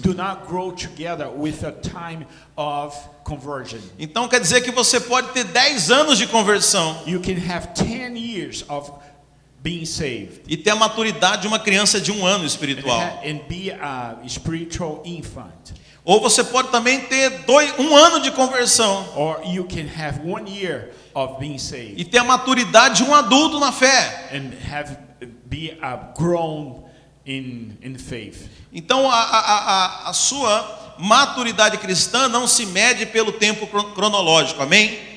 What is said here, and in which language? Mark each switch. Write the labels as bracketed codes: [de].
[en] do not grow together with a time of conversion. [pt] Então quer dizer que você pode ter 10 anos de conversão [en] You can have 10 years of being saved [pt] e ter a maturidade de uma criança de 1 ano espiritual. [en] and be a spiritual infant. [pt] Ou você pode também ter 1 ano de conversão [en] Or you can have 1 year of being saved [pt] e ter a maturidade de um adulto na fé. [en] and be grown in faith. [pt] Então a sua maturidade cristã não se mede pelo tempo cronológico, amém?